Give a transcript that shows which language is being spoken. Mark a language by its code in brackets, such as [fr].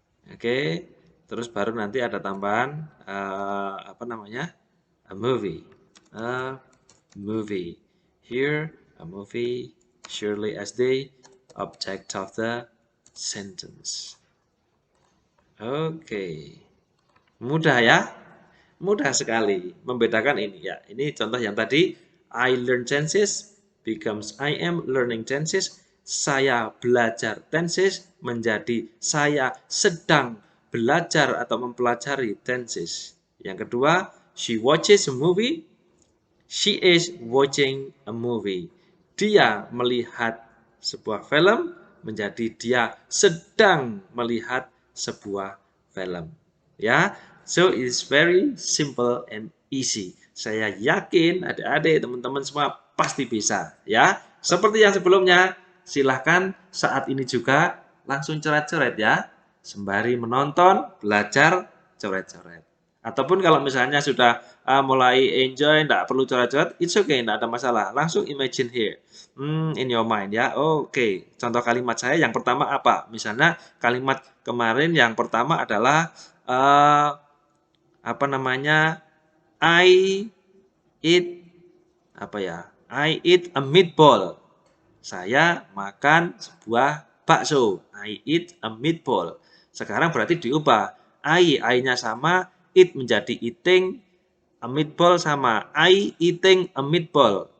[id] Oke, terus baru nanti ada tambahan apa namanya? [en] A movie. A movie. Here, a movie, surely as the object of the sentence. [id] Oke. Mudah ya? Mudah sekali membedakan ini ya. Ini contoh yang tadi [en] I learn tenses becomes I am learning tenses. [id] Saya belajar tenses menjadi saya sedang belajar atau mempelajari tenses. Yang kedua, [en] she watches a movie. She is watching a movie. [id] Dia melihat sebuah film menjadi dia sedang melihat sebuah film. [en] Ya, so it's very simple and easy. [id] Saya yakin adik-adik, teman-teman semua pasti bisa. Ya, seperti yang sebelumnya, silahkan saat ini juga langsung coret-coret ya. Sembari menonton, belajar, coret-coret. Ataupun kalau misalnya sudah mulai enjoy, tidak perlu coret-coret, [en] it's okay, [id] tidak ada masalah. Langsung [en] imagine here, in your mind [id] ya. Oke, contoh kalimat saya yang pertama apa? Misalnya kalimat kemarin yang pertama adalah apa namanya? [en] I eat [id] apa ya? [en] I eat a meatball. [id] Saya makan sebuah bakso. [en] I eat a meatball. [id] Sekarang berarti diubah. [en] I-nya sama, eat menjadi eating, a meatball sama I eating a meatball.